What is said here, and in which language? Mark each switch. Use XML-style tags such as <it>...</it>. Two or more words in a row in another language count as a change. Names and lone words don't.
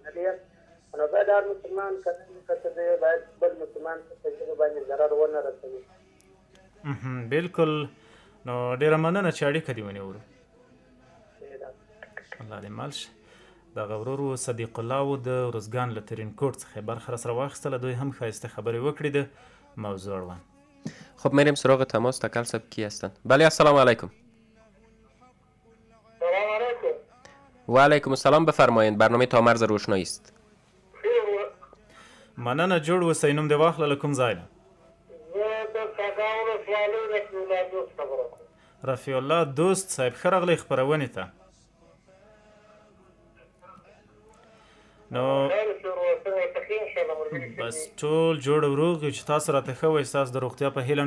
<ps>نو باید هر مسلمان که څه دی باید بل مسلمان په ژبه باندې ضرر ونه رسوي. بالکل. نو ډیره مننه چې اړیکه دې ونیولو. الله دې مال شي. دغه ورور صدیق الله و د روزګان له ترینکوټ څخه برخه راسره واخیستله. دوی هم ښایسته خبرې وکړې د موضوع اړوند.</ps> <fa>خب میریم سراغ تماس. تکل صاحب کی هستند؟ بله</fa> <ar>السلام علیکم. سلام علیکم. و علیکم السلام.</ar> <fa>بفرمایید برنامه تا مرز روشنایی است.</fa> <ps>مننه جوړ اوسئ. نوم دې واخله له کوم ځای نه؟ رفیع الله دوست صاحب ښه راغلی خپرونې ته. نو بس ټول جوړ او روغ یو چې تاسو راته ښه وایي ستاسو د روغتیا په هیله.</ps>